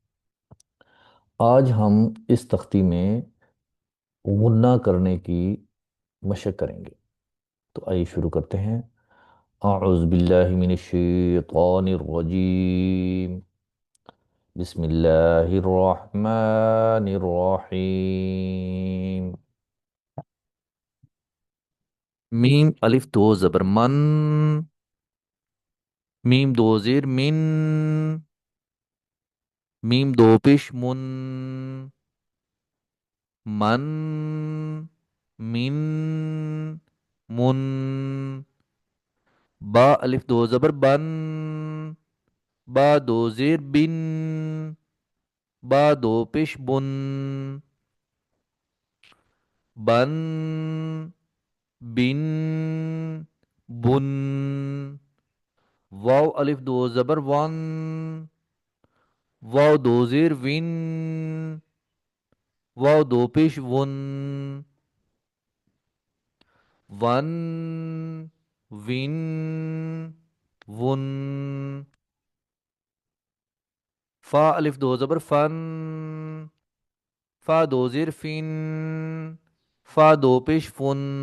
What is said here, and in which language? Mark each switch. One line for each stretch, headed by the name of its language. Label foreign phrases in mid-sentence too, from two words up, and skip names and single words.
Urdu: آج ہم اس تختی میں غنہ کرنے کی مشق کریں گے، تو آئیے شروع کرتے ہیں۔
Arabic: اعوذ باللہ من الشیطان الرجیم، بسم اللہ الرحمن الرحیم۔
Urdu: میم الف دو زبر من، میم دو زیر من، میم دو پیش من، من، من، من، با الف دو زبر بن، با دو زیر بن، با دو پیش بن، بن، بن، بن، واو الف دو زبر ون، واو دو زیر ون، واو دو پیش ون، ون، ون، ون، فا الف دو زبر فن، فا دو زیر فن، فا دو پیش فن،